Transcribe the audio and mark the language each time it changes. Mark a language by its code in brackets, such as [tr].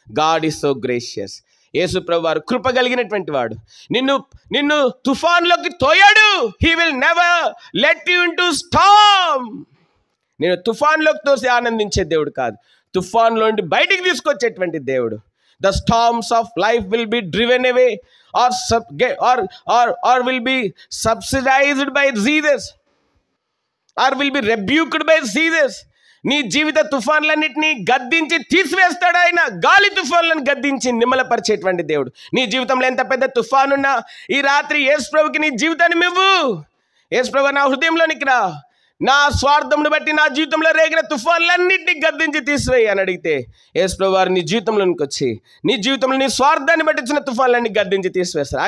[en] God is so gracious. [te] యేసు ప్రభు వారు కృప కలిగినటువంటి వాడు. నిన్ను తుఫాన్లోకి తోయాడు. [en] He will never let you into storm. [te] నేను తుఫాన్లోకి తోసి ఆనందించే దేవుడు కాదు, తుఫాన్లో నుండి బయటికి తీసుకొచ్చేటువంటి దేవుడు. [en] The storms of life will be driven away or will be subsidized by Jesus or will be rebuked by Jesus. [te] నీ జీవిత తుఫాన్లన్నింటినీ గద్దించి తీసివేస్తాడు ఆయన. గాలి తుఫాన్లను గద్దించి నిమ్మలపరిచేటువంటి దేవుడు. నీ జీవితంలో ఎంత పెద్ద తుఫానున్నా ఈ రాత్రి యేసు ప్రభుకి నీ జీవితాన్ని ఇవ్వు. యేసు ప్రభు, నా హృదయంలోనికి రా, నా స్వార్థమును బట్టి నా జీవితంలో రేగిన తుఫాన్లన్నింటినీ గద్దించి తీసివేయి అని అడిగితే యేసు ప్రభు వారు నీ జీవితంలోనికి వచ్చి నీ జీవితంలో నీ స్వార్థాన్ని బట్టి వచ్చిన తుఫాన్లన్నీ గద్దించి తీసివేస్తారు.